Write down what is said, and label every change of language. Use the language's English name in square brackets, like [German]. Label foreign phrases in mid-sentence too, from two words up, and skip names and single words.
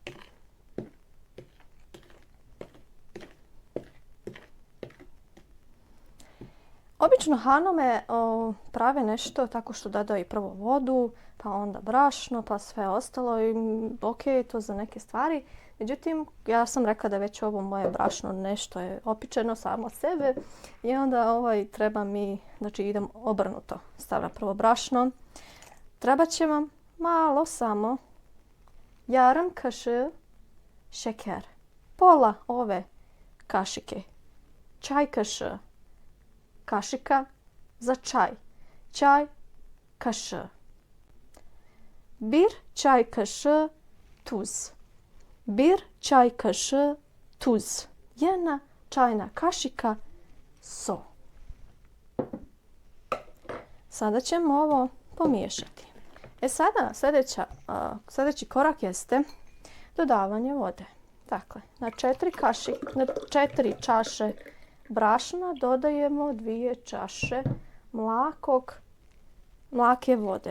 [Bosnian] Obično Hanome prave nešto tako što dodaju prvo vodu, pa onda brašno, pa sve ostalo i ok, to za neke stvari. Međutim, ja sam rekla da već ovo moje brašno nešto je opičeno samo od sebe i onda treba mi, znači idem obrnuto. Stavljam prvo brašno. Treba će vam malo samo [Turkish] yarım kaşığı [Bosnian] šeker. Pola ove kašike. [Turkish] Čaj kaşığı. [Bosnian] Kašika za čaj. [Turkish] Čaj kaşığı. 1 čaj kaşığı tuz. 1 čaj kaşığı tuz. [Bosnian] 1 čajna kašika so. Sada ćemo ovo pomiješati. Sada sljedeći korak jeste dodavanje vode. Dakle, na 4 čaše brašna dodajemo 2 čaše mlake vode.